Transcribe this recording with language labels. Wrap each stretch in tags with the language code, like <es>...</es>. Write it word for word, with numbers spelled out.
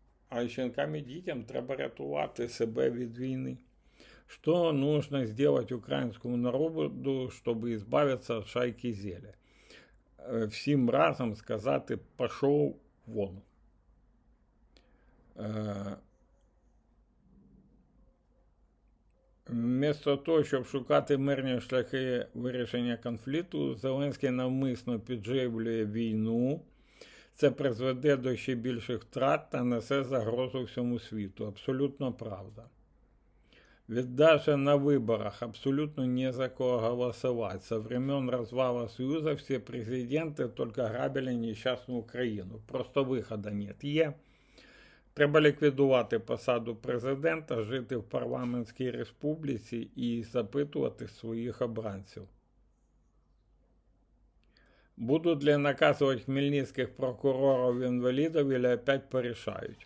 <uk>А жінкам і дітям треба рятувати себе від війни.</uk> <ru>Что нужно сделать украинскому народу, чтобы избавиться от шайки Зеля?</ru> <uk>Всім разом сказати «пошов вон». Е, Вмісто того, щоб шукати мирні шляхи вирішення конфлікту, Зеленський навмисно підживлює війну. Це призведе до ще більших втрат та несе загрозу всьому світу. Абсолютно правда.</uk> <ru>Ведь даже на выборах абсолютно не за кого голосовать. Со времен развала Союза все президенты только грабили несчастную Украину. Просто выхода нет.</ru> <uk>Є. Треба ліквідувати посаду президента, жити в парламентській республіці і запитувати своїх обранців. Будуть ли наказувати хмельницьких прокурорів-інвалідів, або опять порішають?</uk>